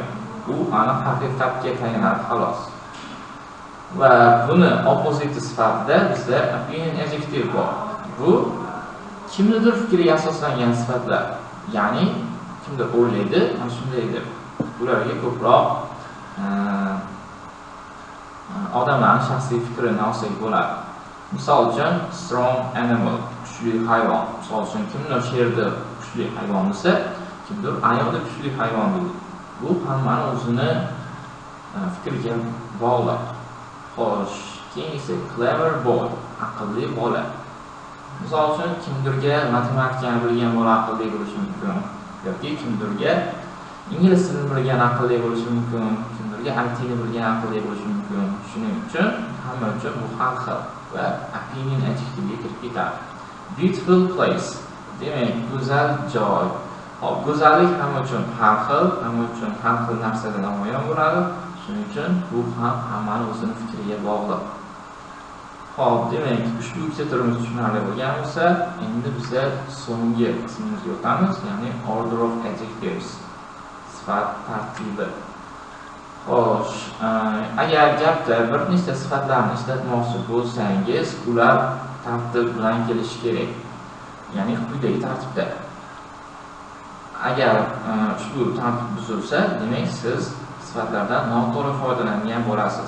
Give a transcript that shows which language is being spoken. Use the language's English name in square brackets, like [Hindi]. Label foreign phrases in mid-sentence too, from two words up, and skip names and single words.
[Uzbek] Bu aniq haqiqatga tayanadi xolos. Va buni opposite sifatida bizda [English] opinion adjective [Uzbek] bor. Bu kimnidir fikriga asoslangan sifatlar. Ya'ni kimdir o'ylaydi, mana shunday deb. Ularga ko'proq odamlarning shaxsiy fikrini olsak bo'ladi. Misol uchun [English] strong animal, [Uzbek] kuchli hayvon. Misol uchun kimdir she'rda kuchli hayvon desa, kimdir ayolda kuchli hayvon deydi. Bu hammani o'zini fikriga bog'liq. Xo'sh, keyingisi [English] clever boy, [Uzbek] aqlli bola. Misol uchun kimdirga matematikani bilgan bola aqlli bo'lishi mumkin, yoki kimdirga ingliz tilini bilgan aqlli bo'lishi mumkin, kimdirga ITni bilgan aqlli bo'lishi mumkin. Shuning uchun hamma uchun bu har xil va [English] opinion adjective'ga [Uzbek] kirib ketadi. [English] Beautiful place, [Uzbek] demak go'zal joy. Hop, go'zallik hamma uchun har xil narsadan namoyon bo'ladi. Shuning uchun bu ham hammani o'zini fikriga bog'liq. Hop, demak, ushbu ikkita turimiz tushunarli bo'lgan bo'lsa, endi biz so'nggi qismimizga o'tamiz, ya'ni [English] order of adjectives, [Uzbek] sifat tartibi. Xo'sh, agar gapda bir nechta sifatlarni ishlatmoqchi bo'lsangiz, ular tartib bilan kelishi kerak. Ya'ni quyidagi tartibda. Agar ushbu tartib buzilsa, demak siz sifatlardan noto'g'ri foydalangan bo'lasiz.